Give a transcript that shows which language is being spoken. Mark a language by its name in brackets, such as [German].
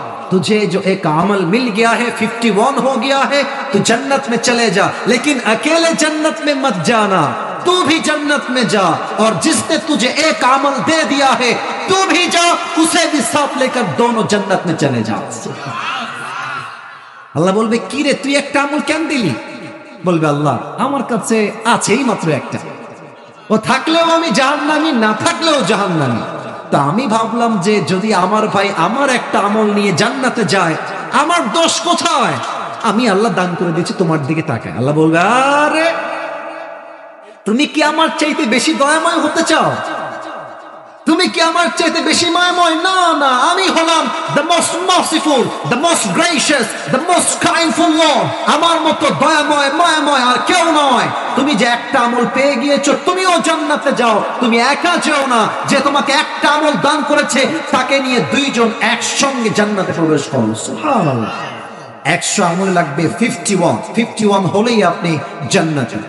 [Hindi] तुझे जो एक अमल मिल गया है, 51 हो गया है, तू जन्नत में चले जा, लेकिन अकेले जन्नत में मत जाना, तू भी जन्नत में जा, और जिसने तुझे एक अमल दे दिया है तू भी जा, उसे भी साथ लेकर दोनों जन्नत में चले जा। [Bangla] আল্লাহ বলবে কি রে তুই একটা আমল কেন দিলি? বলবে আল্লাহ আমার কাছে আছেই মাত্র একটা, ও থাকলেও আমি জাহান্নামী, না থাকলেও জাহান্নামী। তা আমি ভাবলাম যে যদি আমার ভাই আমার একটা আমল নিয়ে জান্নাতে যায়, আমার দোষ কোথায়? আমি আল্লাহ দান করে দিয়েছি, তোমার দিকে তাকায়। আল্লাহ বলবে আরে তুমি কি আমার চাইতে বেশি দয়াময় হতে চাও? তুমি তুমি কি আমার চাইতে বেশি মায়াময়? না না, আমি হলাম [English] the most merciful, the most gracious, the most kindful Lord. [Bangla] আমার মতো দয়াময় মায়াময় আর কেউ নয়। তুমি যে একটা আমল পেয়ে গিয়েছো, তুমিও জান্নাতে যাও। তুমি একা যেও না, যে তোমাকে একটা আমল দান করেছে তাকে নিয়ে দুইজন একসঙ্গে জান্নাতে প্রবেশ করো। সুবহানাল্লাহ। 100 আমল লাগবে 51 হলেই আপনি জান্নাতে।